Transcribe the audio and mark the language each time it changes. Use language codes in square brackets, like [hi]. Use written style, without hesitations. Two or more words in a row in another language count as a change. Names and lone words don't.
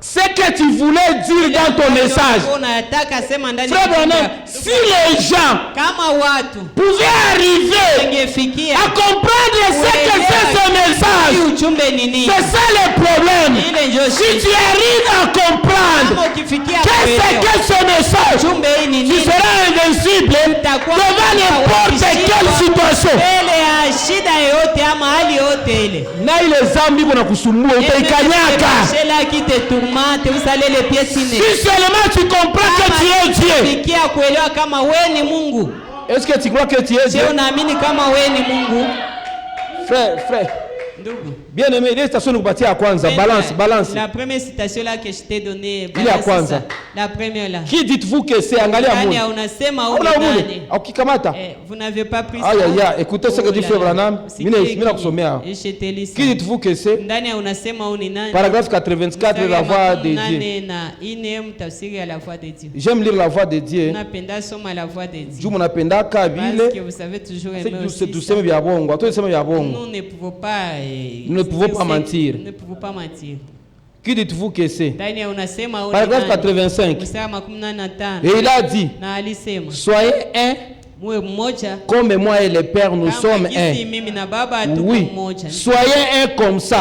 [fr] ce que tu voulais dire dans ton message. Frère Branham, si les gens pouvaient arriver à comprendre ce que c'est ce message, c'est ça le problème. Si tu arrives à comprendre qu'est-ce que ce message, tu seras invincible devant n'importe quelle situation. [sw] Na ile zambi kuna kusumbua utaikanyaka. [fr] Si seulement tu comprends que tu es Dieu. Est-ce que tu crois que tu es Dieu? Frère. Bien aimé, il y a une citation [sw] kupatia ya kwanza. [fr] Balance. La première citation là que je t'ai donnée. La première là. Qui dites-vous que c'est? [sw] Angalia Mungu. [fr] Vous n'avez pas pris ça. Aïe, écoutez ce que dit Frère Branham. [sw] Mina kusomea. [fr] Qui dites-vous que c'est? Paragraphe 84, la voix de Dieu. J'aime lire la voix de Dieu. [sw] Juu munapenda kabile. [fr] Parce que vous savez toujours aimer aussi. [sw] Tuseme vya bongo. Tuseme vya bongo. [fr] Nous ne pouvons pas mentir. Qui dites-vous que c'est? Paragraphe 85. Et il a dit, soyez un comme moi et le Père nous sommes un. Oui, soyez un comme ça.